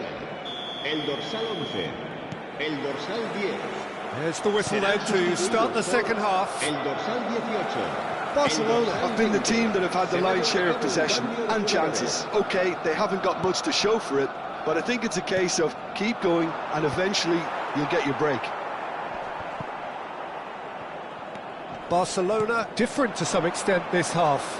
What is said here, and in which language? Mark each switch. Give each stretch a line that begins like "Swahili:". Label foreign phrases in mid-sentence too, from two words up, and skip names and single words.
Spanish: El dorsal 11. El dorsal 10.
English: There's the whistle then to start the second half.
Spanish: El dorsal 18.
English: Barcelona have been the team that have had the lion's share of possession and chances. OK, they haven't got much to show for it, but I think it's a case of keep going and eventually you'll get your break. Barcelona different to some extent this half.